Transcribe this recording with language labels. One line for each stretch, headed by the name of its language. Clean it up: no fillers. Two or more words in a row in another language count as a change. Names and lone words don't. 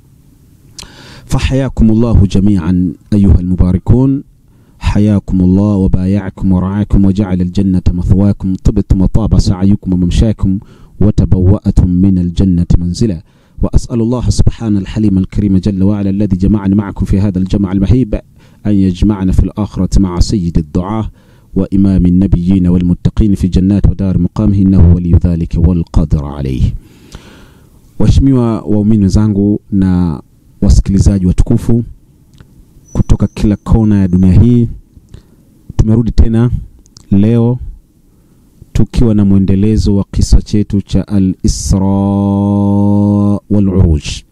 Arabic: فحياكم الله جميعا أيها المباركون، حياكم الله وبايعكم ورعاكم، وجعل الجنة مثواكم، طبتم وطاب سعيكم وممشاكم، وتبوأتم من الجنة منزلا. وأسأل الله سبحانه الحليم الكريم جل وعلا الذي جمعنا معكم في هذا الجمع المهيب أن يجمعنا في الآخرة مع سيد الدعاة وإمام النبيين والمتقين في جنات ودار مقامه، إنه ولي ذلك والقادر عليه.
Swahili: Waheshimiwa waumini zangu na wasikilizaji watukufu kutoka kila kona ya dunia hii, tumerudi tena leo tukiwa na mwendelezo wa kisa chetu cha al-Isra wal-Uruj.